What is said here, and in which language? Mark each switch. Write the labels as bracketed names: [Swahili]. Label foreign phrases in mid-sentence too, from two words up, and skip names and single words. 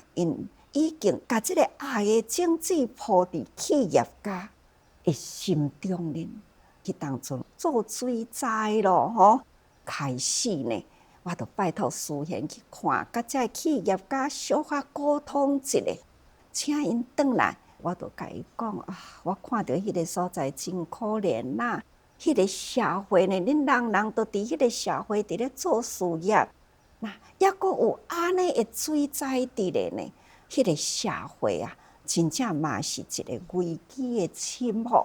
[Min Nan Chinese] 因已经把这个爱的种子铺伫企业家的心中呢。去当作做水灾咯，吼！开始呢，我就拜托思贤去看，甲这企业家小可沟通一下，请因转来，我就甲伊讲啊，我看到迄个所在真可怜呐，迄个社会呢，恁人人都伫迄个社会伫咧做事业，那抑阁有安尼的水灾伫咧呢，迄个社会啊，真正嘛是一个危机的侵入。